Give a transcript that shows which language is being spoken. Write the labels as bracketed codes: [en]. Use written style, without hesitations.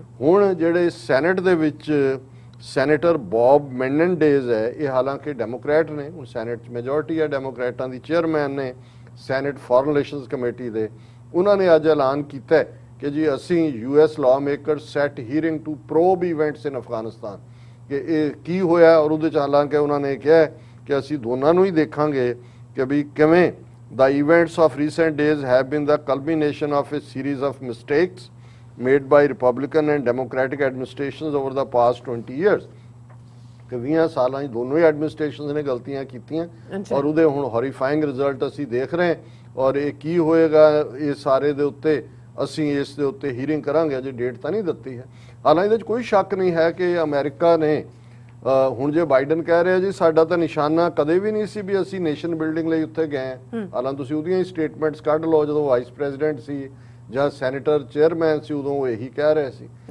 [pa] ਹੁਣ ਜਿਹੜੇ ਸੈਨੇਟ ਦੇ ਵਿੱਚ ਸੈਨੇਟਰ ਬੌਬ ਮੈਨਨਡੇਜ਼ ਹੈ, ਇਹ ਹਾਲਾਂਕਿ ਡੈਮੋਕ੍ਰੈਟ ਨੇ, ਹੁਣ ਸੈਨੇਟ 'ਚ ਮੈਜੋਰਟੀ ਹੈ ਡੈਮੋਕ੍ਰੈਟਾਂ ਦੀ, ਚੇਅਰਮੈਨ ਨੇ ਸੈਨੇਟ ਫੋਰਨ ਰਿਲੇਸ਼ਨਸ ਕਮੇਟੀ ਦੇ। ਉਹਨਾਂ ਨੇ ਅੱਜ ਐਲਾਨ ਕੀਤਾ ਕਿ ਜੀ ਅਸੀਂ [en] US law maker set hearing to probe events in Afghanistan, [pa] ਕਿ ਇਹ ਕੀ ਹੋਇਆ। ਔਰ ਉਹਦੇ 'ਚ ਹਾਲਾਂਕਿ ਉਹਨਾਂ ਨੇ ਕਿਹਾ ਕਿ ਅਸੀਂ ਦੋਨਾਂ ਨੂੰ ਹੀ ਦੇਖਾਂਗੇ ਕਿ ਵੀ ਕਿਵੇਂ [en] the events of recent days have been the culmination of a series of mistakes made by Republican and Democratic administrations over the past 20 years। [pa] ਕਿ 20 ਸਾਲਾਂ 'ਚ ਦੋਨੋਂ ਹੀ ਐਡਮਿਨਿਸਟ੍ਰੇਸ਼ਨਸ ਨੇ ਗਲਤੀਆਂ ਕੀਤੀਆਂ ਔਰ ਉਹਦੇ ਹੁਣ ਹੌਰੀਫਾਈਂਗ ਰਿਜ਼ਲਟ ਅਸੀਂ ਦੇਖ ਰਹੇ ਹਾਂ। ਔਰ ਇਹ ਕੀ ਹੋਏਗਾ ਇਹ ਸਾਰੇ ਦੇ ਉੱਤੇ ਅਸੀਂ ਇਸ ਦੇ ਉੱਤੇ ਹੀਅਰਿੰਗ ਕਰਾਂਗੇ, ਅਜੇ ਡੇਟ ਤਾਂ ਨਹੀਂ ਦਿੱਤੀ ਹੈ। ਹਾਲਾਂਕਿ ਇਹਦੇ 'ਚ ਕੋਈ ਸ਼ੱਕ ਨਹੀਂ ਹੈ ਕਿ ਅਮਰੀਕਾ ਨੇ ਹੁਣ ਜੇ ਬਾਈਡਨ ਕਹਿ ਰਿਹਾ ਜੀ ਸਾਡਾ ਤਾਂ ਨਿਸ਼ਾਨਾ ਕਦੇ ਵੀ ਨਹੀਂ ਸੀ ਵੀ ਅਸੀਂ ਨੇਸ਼ਨ ਬਿਲਡਿੰਗ ਲਈ ਉੱਥੇ ਗਏ ਹਾਂ, ਹਾਲਾਂਕਿ ਤੁਸੀਂ ਉਹਦੀਆਂ ਹੀ ਸਟੇਟਮੈਂਟਸ ਕੱਢ ਲਓ, ਜਦੋਂ ਵਾਈਸ ਪ੍ਰੈਜ਼ੀਡੈਂਟ ਸੀ ਜਾਂ ਸੈਨੇਟਰ ਚੇਅਰਮੈਨ ਸੀ ਉਦੋਂ ਉਹ ਇਹੀ ਕਹਿ ਰਹੇ ਸੀ।